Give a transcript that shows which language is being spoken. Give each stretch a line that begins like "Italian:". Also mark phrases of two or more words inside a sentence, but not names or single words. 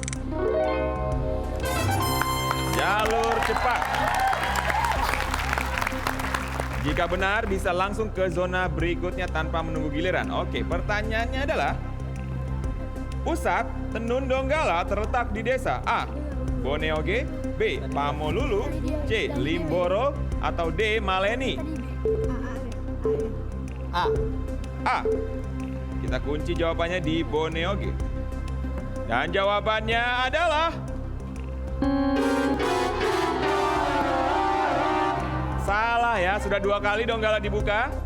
Indonesian: Jalur cepat. Jika benar bisa langsung ke zona berikutnya tanpa menunggu giliran. Oke, pertanyaannya adalah, pusat tenun Donggala terletak di desa A. Boneoge, B. Pamolulu, C. Limboro, atau D. Maleni. A. Kita kunci jawabannya di Boneoge. Dan jawabannya adalah salah ya, sudah 2 kali Donggala dibuka.